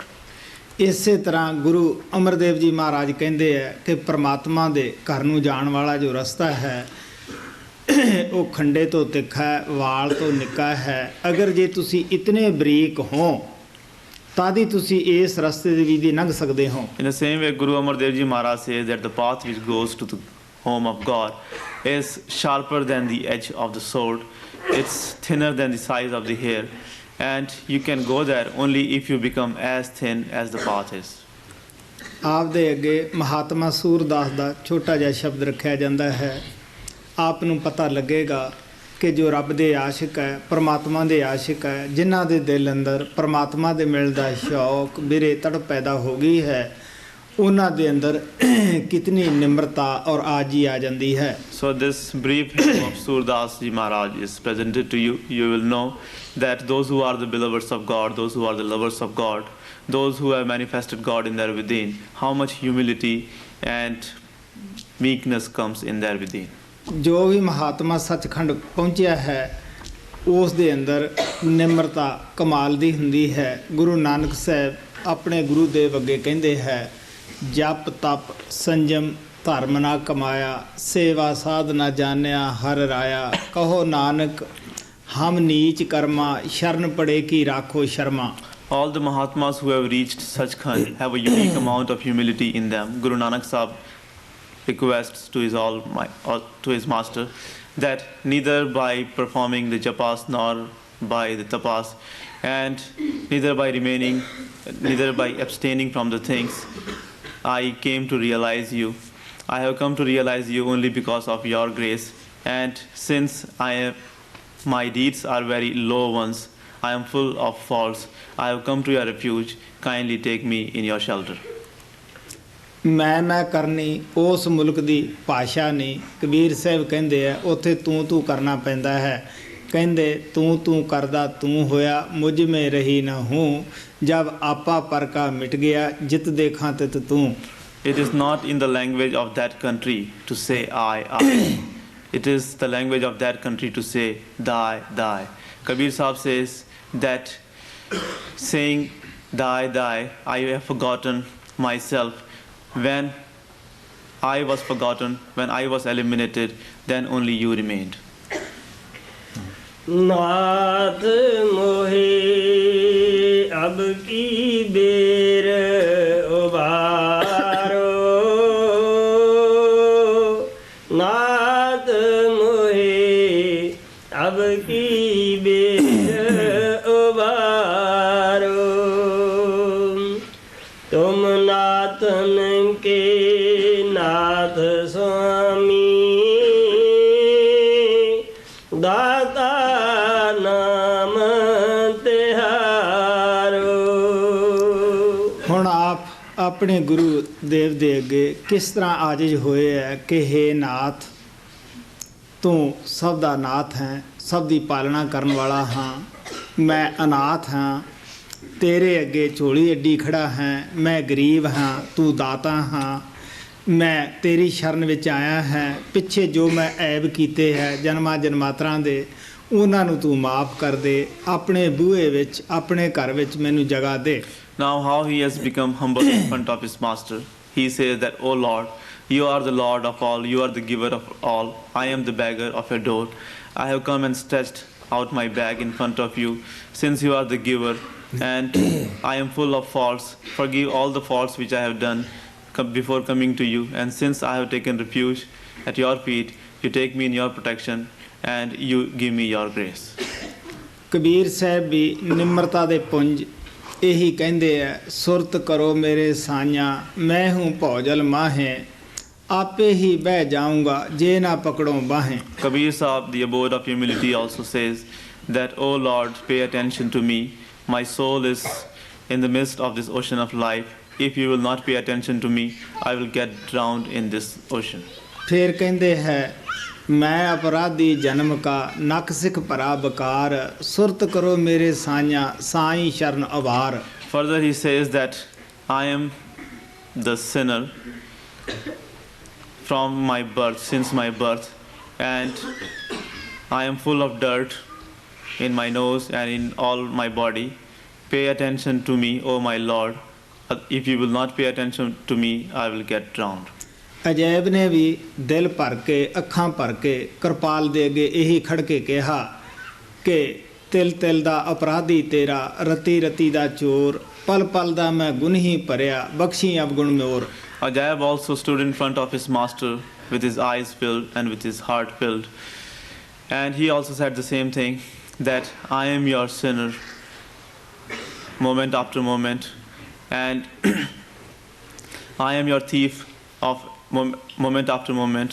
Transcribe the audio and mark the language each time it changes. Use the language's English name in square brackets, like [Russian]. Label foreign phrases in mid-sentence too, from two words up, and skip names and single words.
[Punjabi] ਇਸੇ ਤਰ੍ਹਾਂ ਗੁਰੂ ਅਮਰਦੇਵ ਜੀ ਮਹਾਰਾਜ ਕਹਿੰਦੇ ਆ ਕਿ ਪ੍ਰਮਾਤਮਾ ਦੇ ਘਰ ਨੂੰ ਜਾਣ ਵਾਲਾ ਜੋ ਰਸਤਾ ਹੈ ਉਹ ਖੰਡੇ ਤੋਂ ਤਿੱਖਾ ਹੈ, ਵਾਲ ਤੋਂ ਨਿੱਕਾ ਹੈ. ਅਗਰ ਜੇ ਤੁਸੀਂ ਇਤਨੇ ਬਰੀਕ ਹੋ ਤਾਂ ਹੀ ਤੁਸੀਂ ਇਸ ਰਸਤੇ ਦੇ ਵੀ ਲੰਘ ਸਕਦੇ ਹੋ. [English] In the same way, Guru Amar Dev Ji Maharaj says that the path which goes to the home of God is sharper than the edge of the sword. It's thinner than the size of the hair, and you can go there only if you become as thin as the path is. [Punjabi] ਆਪ ਦੇ ਅੱਗੇ ਮਹਾਤਮਾ ਸੂਰਦਾਸ ਦਾ ਛੋਟਾ ਜਿਹਾ ਸ਼ਬਦ ਰੱਖਿਆ ਜਾਂਦਾ ਹੈ. ਆਪ ਨੂੰ ਪਤਾ ਲੱਗੇਗਾ ਕਿ ਜੋ ਰੱਬ ਦੇ ਆਸ਼ਿਕ ਹੈ, ਪਰਮਾਤਮਾ ਦੇ ਆਸ਼ਿਕ ਹੈ, ਜਿਨ੍ਹਾਂ ਦੇ ਦਿਲ ਅੰਦਰ ਪਰਮਾਤਮਾ ਦੇ ਮਿਲਣ ਦਾ ਸ਼ੌਕ ਬਿਰੇ ਤੜਪ ਪੈਦਾ ਹੋ ਗਈ ਹੈ, ਉਹਨਾਂ ਦੇ ਅੰਦਰ ਕਿਤਨੀ ਨਿਮਰਤਾ ਔਰ ਆਜੀ ਆ ਜਾਂਦੀ ਹੈ. [English] So this brief hymn of Surdas Ji Maharaj is presented to you. You will know that those who are the beloveds of God, those who are the lovers of God, those who have manifested God in their within, how much humility and meekness comes in their within. [Punjabi] ਜੋ ਵੀ ਮਹਾਤਮਾ ਸੱਚਖੰਡ ਪਹੁੰਚਿਆ ਹੈ ਉਸ ਦੇ ਅੰਦਰ ਨਿਮਰਤਾ ਕਮਾਲ ਦੀ ਹੁੰਦੀ ਹੈ. ਗੁਰੂ ਨਾਨਕ ਸਾਹਿਬ ਆਪਣੇ ਗੁਰੂਦੇਵ ਅੱਗੇ ਕਹਿੰਦੇ ਹੈ ਜਪ ਤਪ ਸੰਜਮ ਧਰਮ ਨਾ ਕਮਾਇਆ ਸੇਵਾ ਸਾਧ ਨਾ ਜਾਣਿਆ ਹਰ ਰਾਇਆ ਕਹੋ ਨਾਨਕ ਹਮ ਨੀਚ ਕਰਮਾ ਸ਼ਰਨ ਪੜੇ ਕੀ ਰਾਖੋ ਸ਼ਰਮਾ. [English] All the Mahatmas who have reached Sachkhand have a unique amount of humility in them. Guru Nanak Sahib requests to his master that neither by performing the japas nor by the tapas and neither by abstaining from the things I came to realize you. I have come to realize you only because of your grace, and since my deeds are very low ones, I am full of faults. I have come to your refuge. Kindly take me in your shelter. [Punjabi] ਮੈਂ ਕਰਨੀ ਉਸ ਮੁਲਕ ਦੀ ਭਾਸ਼ਾ ਨਹੀਂ. ਕਬੀਰ ਸਾਹਿਬ ਕਹਿੰਦੇ ਆ ਉੱਥੇ ਤੂੰ ਕਰਨਾ ਪੈਂਦਾ ਹੈ. ਕਹਿੰਦੇ ਤੂੰ ਕਰਦਾ ਤੂੰ ਹੋਇਆ [Hindi] मुझ मे रही ना हूं जब आपा पर का [Punjabi] ਮਿਟ ਗਿਆ ਜਿਤ ਦੇਖਾਂ ਤਿਤ ਤੂੰ. [English] It is not in the language of that country to say I. It is the language of that country to say thy. Kabir Sahib says that saying thy, I have forgotten myself. When I was forgotten, when I was eliminated, then only you remained. [Hindi] नाथ मोहे अब की बेर उबारो नाथ मोहे अब की बेर उबारो तुम नाथन के नाथ स्वामी दाता नाम तिहारो. [Punjabi] ਹੁਣ ਆਪ ਆਪਣੇ ਗੁਰੂ ਦੇਵ ਦੇ ਅੱਗੇ ਕਿਸ ਤਰ੍ਹਾਂ ਆਜਿਜ਼ ਹੋਏ ਹੈ ਕਿ ਹੇ ਨਾਥ ਤੂੰ ਸਭ ਦਾ ਨਾਥ ਹੈ, ਸਭ ਦੀ ਪਾਲਣਾ ਕਰਨ ਵਾਲਾ ਹਾਂ. ਮੈਂ ਅਨਾਥ ਹਾਂ, ਤੇਰੇ ਅੱਗੇ ਝੋਲੀ ਅੱਡੀ ਖੜਾ ਹਾਂ. ਮੈਂ ਗਰੀਬ ਹਾਂ, ਤੂੰ ਦਾਤਾ ਹਾਂ. ਮੈਂ ਤੇਰੀ ਸ਼ਰਨ ਵਿੱਚ ਆਇਆ ਹਾਂ. ਪਿੱਛੇ ਜੋ ਮੈਂ ਐਬ ਕੀਤੇ ਹੈ ਜਨਮਾਂ ਜਨਮਾਤਰਾਂ ਦੇ ਉਹਨਾਂ ਨੂੰ ਤੂੰ ਮਾਫ ਕਰ ਦੇ. ਆਪਣੇ ਬੂਹੇ ਵਿੱਚ ਆਪਣੇ ਘਰ ਵਿੱਚ ਮੈਨੂੰ ਜਗ੍ਹਾ ਦੇ. [English] Now, how he has become humble in front of his master. He says that, "O Lord, you are the Lord of all, you are the giver of all. I am the beggar of your door. I have come and stretched out my bag in front of you, since you are the giver, and I am full of faults. Forgive all the faults which I have done before coming to you. And since I have taken refuge at your feet, you take me in your protection, and you give me your grace." [Punjabi] ਕਬੀਰ ਸਾਹਿਬ ਵੀ ਨਿਮਰਤਾ ਦੇ ਪੁੰਜ ਇਹੀ ਕਹਿੰਦੇ ਆ, ਸੁਰਤ ਕਰੋ ਮੇਰੇ ਸਾਈਆਂ, [Hindi] मैं हूं भौजल माहे, [Punjabi] ਆਪੇ ਹੀ ਬਹਿ ਜਾਊਂਗਾ ਜੇ ਨਾ ਪਕੜੋ ਬਾहें. [English] Kabir Sahib, the abode of humility, also says that, "O Lord, pay attention to me. My soul is in the midst of this ocean of life. If you will not pay attention to me, I will get drowned in this ocean." [Punjabi] ਫਿਰ ਕਹਿੰਦੇ ਹੈ, [Hindi] मैं अपराधी जनम का [Punjabi] ਨਕ ਸਿੱਖ ਭਰਾ ਬਕਾਰ, ਸੁਰਤ ਕਰੋ ਮੇਰੇ ਸਾਈਆਂ, ਸਾਈਂ ਸ਼ਰਨ ਅਵਾਰ. [English] Further he says that, "I am the sinner from my birth, since my birth, and I am full of dirt in my nose and in all my body. Pay attention to me, O my Lord. If you will not pay attention to me, I will get drowned." [Punjabi] ਅਜੈਬ ਨੇ ਵੀ ਦਿਲ ਭਰ ਕੇ ਅੱਖਾਂ ਭਰ ਕੇ ਕਿਰਪਾਲ ਦੇ ਅੱਗੇ ਇਹੀ ਖੜ ਕੇ ਕਿਹਾ ਕਿ ਤਿਲ ਤਿਲ ਦਾ ਅਪਰਾਧੀ ਤੇਰਾ, ਰਤੀ ਰਤੀ ਦਾ ਚੋਰ, ਪਲ ਪਲ ਦਾ ਮੈਂ ਗੁਨਹੀ ਭਰਿਆ, ਬਖਸ਼ੀ ਅਵਗੁਣ ਮੋਰ. [English] Ajaib also stood in front of his master with his eyes filled and with his heart filled. And he also said the same thing, that I am your sinner, moment after moment. And I am your thief of moment after moment.